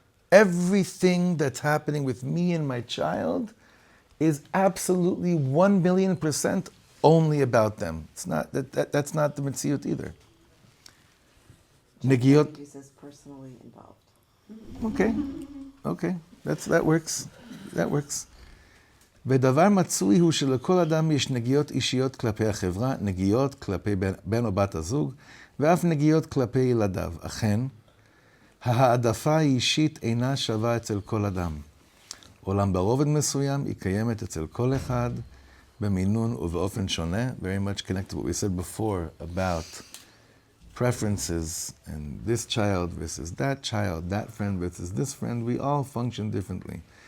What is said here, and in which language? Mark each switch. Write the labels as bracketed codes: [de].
[en] Everything that's happening with me and my child is absolutely 1,000,000% only about them. It's not that's not the Metziut either. Negiot. He says personally involved. Okay. That works. [he] ודבר מצוי הוא שלכל אדם יש נגיעות אישיות כלפי החברה, נגיעות כלפי בן או בת הזוג, ואף נגיעות כלפי ילדיו. אכן, ההעדפה האישית אינה שווה אצל כל אדם. אולם ברובד מסוים היא קיימת אצל כל אחד, במינון ובאופן שונה, [en] very much connected to what we said before about preferences, and this child versus that child, that friend versus this friend, we all function differently.